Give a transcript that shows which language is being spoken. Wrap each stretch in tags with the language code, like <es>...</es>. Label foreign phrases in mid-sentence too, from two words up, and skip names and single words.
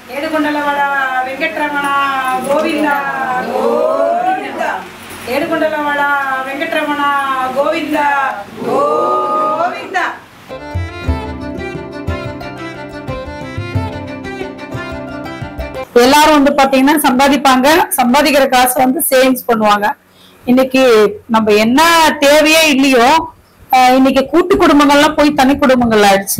<te>ఏడుకొండలవాడ వెంకటరమణ గోవింద గోవింద ఏడుకొండలవాడ వెంకటరమణ గోవింద గోవింద.</te> <ta>எல்லாரும் வந்து பாத்தீங்கன்னா சம்பாதிப்பாங்க, சம்பாதிக்கிற காசு வந்து சேவிங்ஸ் பண்ணுவாங்க. இன்னைக்கு நம்ம என்ன தேவையே இல்லையோ இன்னைக்கு கூட்டு குடும்பங்கள்லாம் போய் தனி குடும்பங்கள் ஆயிடுச்சு.</ta>